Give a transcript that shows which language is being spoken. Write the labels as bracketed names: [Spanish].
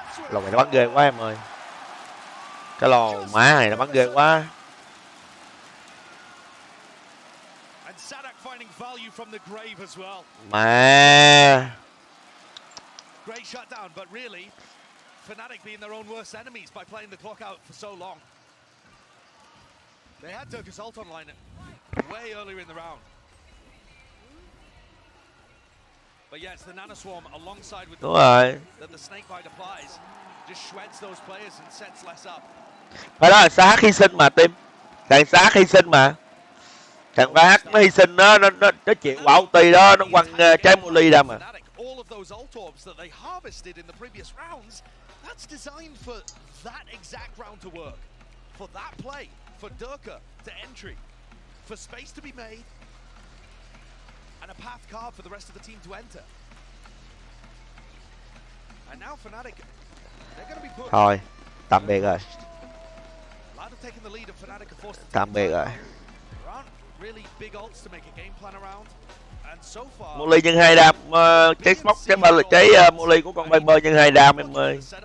[Vietnamese] Lò này nó bắn ghê quá em ơi. Cái lò má này nó bắn ghê quá. [English] Sadak finding value from the grave as well. [Vietnamese] Mà [English] Great shutdown, but really, Fnatic being their own worst enemies by playing the clock out for so long. They had Durka's ult online way earlier in the round. But yeah, it's the Nano Swarm alongside with the that the snake bite applies, just shreds those players and sets less up. [Vietnamese] Phải đó là Xác hy sinh mà Tim. Thằng Xác hy sinh mà. Thằng Xác nó hy sinh nó chịu quả ulti đó, nó quăng trái Molly ra mà. [English] All of those ult orbs that they harvested in the previous rounds, that's designed for that exact round to work. For that play, for Durka to entry, for space to be made, and a path carved for the rest of the team to enter. And now Fnatic, they're going to be put. [Vietnamese] Thôi, tạm biệt rồi. [English] Loud have taken the lead and Fnatic are forced to [Vietnamese] Tạm biệt rồi. [English] There aren't really big ults to make a game plan around. And so far, [Vietnamese] Molly nhân 2 đam, trái smoke, trái Molly của con Viper nhân 2 đam em ơi.